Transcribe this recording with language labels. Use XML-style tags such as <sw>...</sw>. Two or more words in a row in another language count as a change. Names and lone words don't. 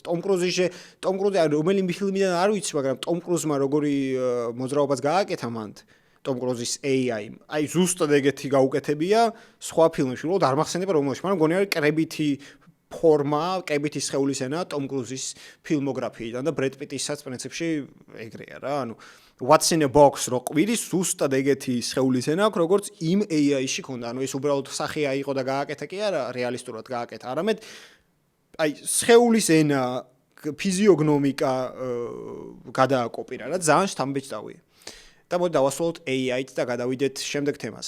<ka>ტომ კრუზი რომელი ფილმიდან არ ვიცი, მაგრამ ტომ კრუზმა როგორი მოძრაობას გააკეთა მანდ ტომ კრუზის AI, აი ზუსტად ეგეთი გაუკეთებია სხვა ფილმებში. უბრალოდ არ მახსენდება რომელში, მაგრამ მგონი არის კრებითი ფორმა, კრებითი სხეულის ენა ტომ კრუზის ფილმოგრაფიიდან და ბრედ პიტისაც პრინციპში ეგრეა რა, ანუ</ka> <en>What's in a box</en> <ka>რო ყვირის ზუსტად ეგეთი სხეულის ენა აქვს როგორც იმ AI-ში ქონდა. ანუ ეს უბრალოდ სახე აიყო და გააკეთა კი არა, რეალისტურად გააკეთა. არამედ აი სხეულის ენა, ფიზიოგნომიკა გადააკოპირა რა, ძალიან შთამბეჭდავია. და მოდი დავასრულოთ AI-ით და გადავიდეთ შემდეგ თემაზე.</ka>